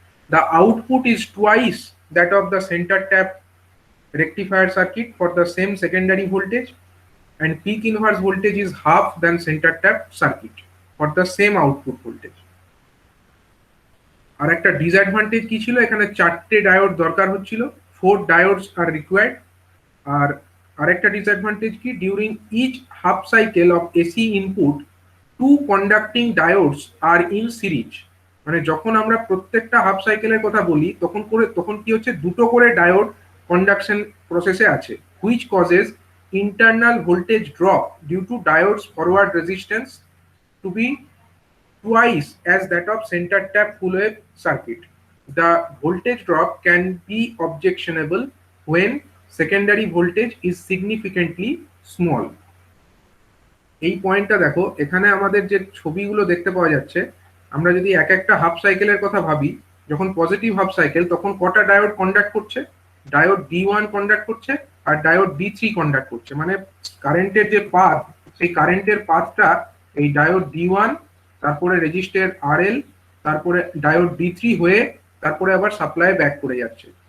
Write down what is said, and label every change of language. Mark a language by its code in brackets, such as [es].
[en] The output is twice that of the centre tap rectifier circuit for the same secondary voltage, and peak inverse voltage is half than center tap circuit for the same output voltage. [bn] আর একটা disadvantage কি ছিল, এখানে চারটে diode দরকার হচ্ছিল, [en] 4 diodes are required। [bn] আর আরেকটা disadvantage কি, [en] during each half cycle of AC input 2 conducting diodes are in series, [bn] মানে যখন আমরা প্রত্যেকটা হাফ সাইকেলের কথা বলি তখন কি হচ্ছে, দুটো করে ডায়োড কন্ডাকশন প্রসেসে আছে, [en] Which causes internal voltage drop due to diodes forward resistance to be twice as that of center tap full wave circuit. The voltage drop can be objectionable when secondary voltage is significantly small. [bn] এই পয়েন্টটা দেখো, এখানে আমাদের যে ছবিগুলো দেখতে পাওয়া যাচ্ছে, আমরা যদি এক একটা হাফ সাইকেলের কথা ভাবি, যখন পজিটিভ হাফ সাইকেল তখন কটা ডায়োড কন্ডাক্ট করছে, ডায়োড D1 কন্ডাক্ট করছে আর ডায়োড D3 কন্ডাক্ট করছে, মানে কারেন্টের যে পাথ, সেই কারেন্টের পাথটা এই ডায়োড D1, তারপরে রেজিস্টার RL, তারপরে ডায়োড D3 হয়ে তারপরে আবার সাপ্লাই ব্যাক করে যাচ্ছে।